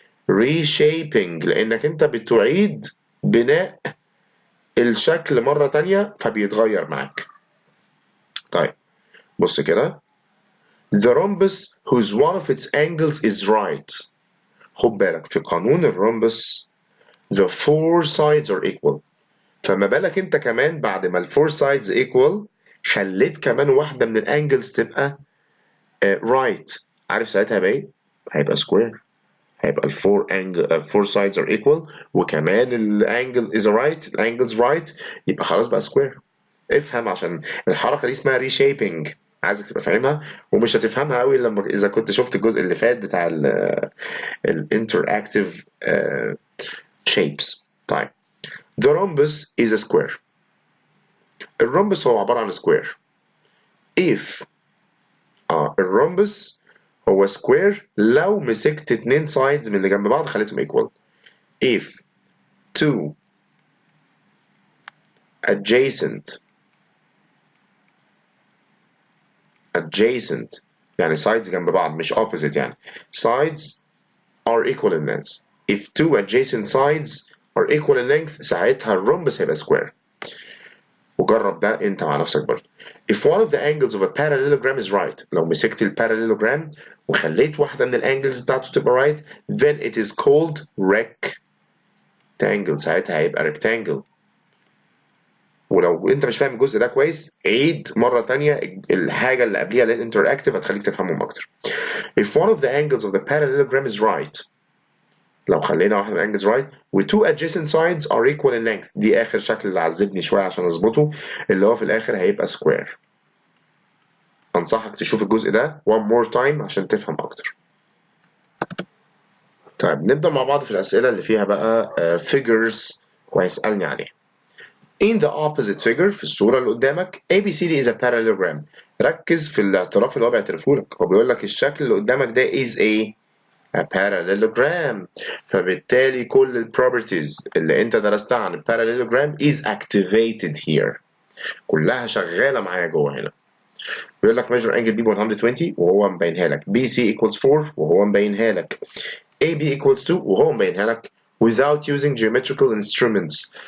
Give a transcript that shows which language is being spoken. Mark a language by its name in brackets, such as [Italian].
[Arabic] reshaping لأنك أنت بتعيد بناء الشكل مرة تانية فبيتغير معاك. طيب بص كده [English] the rhombus whose one of its angles is right. [Arabic] خد بالك في قانون الرومبس [English] the four sides are equal. [Arabic] فما بالك انت كمان بعد ما الفور sides equal خليت كمان واحدة من الانجلز تبقى right. عارف ساعتها هيبقى ايه؟ هيبقى square. هيبقى الفور sides are equal وكمان الانجل is right الانجلز right يبقى خلاص بقى square. افهم عشان الحركة دي اسمها reshaping. عايزك تبقى فاهمها ومش هتفهمها قوي لما اذا كنت شفت الجزء اللي فات بتاع الانتراكتيف shapes. [English] طيب the rhombus is a square. [Arabic] الرومبس هو عبارة عن square if الرومبس هو square لو مسكت اتنين sides من اللي جنب بعض خليتهم equal. [English] if two adjacent يعني sides [Arabic] جنب بعض مش [English] opposite يعني sides are equal in length. if two adjacent sides are equal in length ساعتها الرومبس هيبقى square. [Arabic] وجرب ده انت مع نفسك برضه. [English] if one of the angles of a parallelogram is right [Arabic] لو مسكت الباراليلوجرام وخليت واحدة من الانجلز بتاعته تبقى [English] right then it is called rectangle. [Arabic] ساعتها هيبقى rectangle. ولو انت مش فاهم الجزء ده كويس عيد مرة تانية الحاجة اللي قبليها للانتراكتيف هتخليك تفهمهم اكتر. [English] if one of the angles of the parallelogram is right [Arabic] لو خلينا واحدة من الانجلز right و [English] two adjacent sides are equal in length [Arabic] دي اخر شكل اللي عذبني شوية عشان اظبطه اللي هو في الاخر هيبقى square. انصحك تشوف الجزء ده [English] one more time [Arabic] عشان تفهم اكتر. طيب نبدأ مع بعض في الأسئلة اللي فيها بقى figures وهيسألني عليها. [English] In the opposite figure [Arabic] في الصورة اللي قدامك [English] ABCD is a parallelogram. [Arabic] ركز في الاعتراف اللي هو بيعترفه لك. هو بيقول لك الشكل اللي قدامك ده [English] is a parallelogram. [Arabic] فبالتالي كل البروبرتيز اللي انت درستها عن الباراليلوجرام [English] is activated here. [Arabic] كلها شغالة معايا جوه هنا. بيقول لك [English] measure angle B 120 [Arabic] وهو مبينها لك BC equals 4 وهو مبينها لك AB equals 2 وهو مبينها لك [English] without using geometrical instruments.